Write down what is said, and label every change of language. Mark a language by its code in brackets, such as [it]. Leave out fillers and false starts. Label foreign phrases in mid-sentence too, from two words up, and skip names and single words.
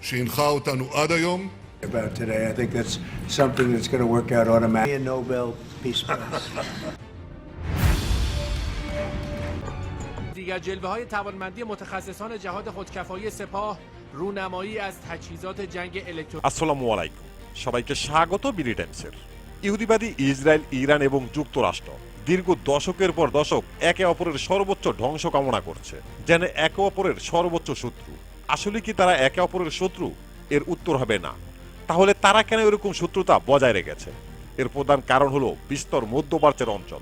[he] שהנחה אותנו עד היום. [en] About today, I think that's something that's going to work out automatically. A Nobel Peace Prize. [fa] دیگر جلوه‌های توانمندی متخصصان جهاد خودکفایی سپاه رونمایی از تجهیزات جنگ الکترونیکی [ar] السلام عليكم [bn] সবাইকে স্বাগত বিডি টাইমসের। ইহুদিবাদী ইসরায়েল, ইরান এবং যুক্তরাষ্ট্র দীর্ঘ দশকের পর দশক একে অপরের সর্বোচ্চ ধ্বংস কামনা করছে, যেন একে অপরের সর্বোচ্চ শত্রু। আসলে কি তারা একে অপরের শত্রু? এর উত্তর হবে না। তাহলে তারা কেন এরকম শত্রুতা বজায় রেখেছে? এর প্রধান কারণ হলো বিস্তর মধ্যপ্রাচ্যের অঞ্চল।